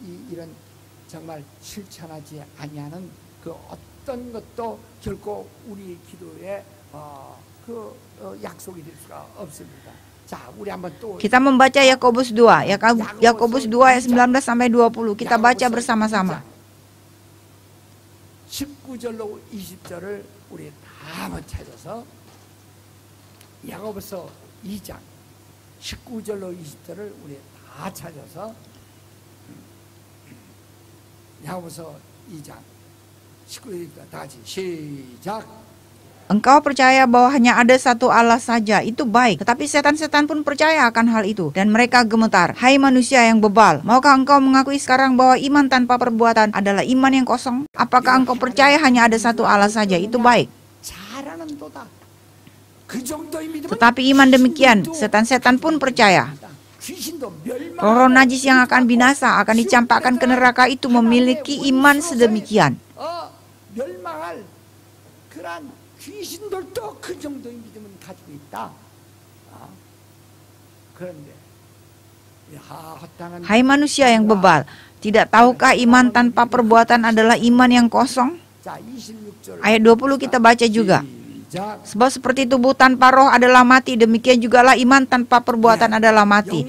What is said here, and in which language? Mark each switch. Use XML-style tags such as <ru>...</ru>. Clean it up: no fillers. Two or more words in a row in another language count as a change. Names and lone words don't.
<id>Kita membaca Yakobus 2, Yakobus 2 ayat 19-20. Kita baca bersama-sama.</id> <ko>19절로 20절을 우리 다 한번 찾아서 야고보서 2장 19절로 20절을 우리 다 찾아서 야고보서 2장 19절부터 다 같이 시작.</ko> <id>Engkau percaya bahwa hanya ada satu Allah saja, itu baik. Tetapi setan-setan pun percaya akan hal itu. Dan mereka gemetar. Hai manusia yang bebal, maukah engkau mengakui sekarang bahwa iman tanpa perbuatan adalah iman yang kosong? Apakah engkau percaya hanya ada satu Allah saja, itu baik? Tetapi iman demikian, setan-setan pun percaya. Roh najis yang akan binasa, akan dicampakkan ke neraka itu memiliki iman sedemikian.</id> <ko>귀신들도 그 정도의 믿음은 가지고 있다. 그런데</ko> <id>hai manusia yang bebal, tidak tahukah iman tanpa perbuatan adalah iman yang kosong? Ayat 20 kita baca juga. Sebab seperti tubuh tanpa roh adalah mati, demikian jugalah iman tanpa perbuatan adalah mati.</id>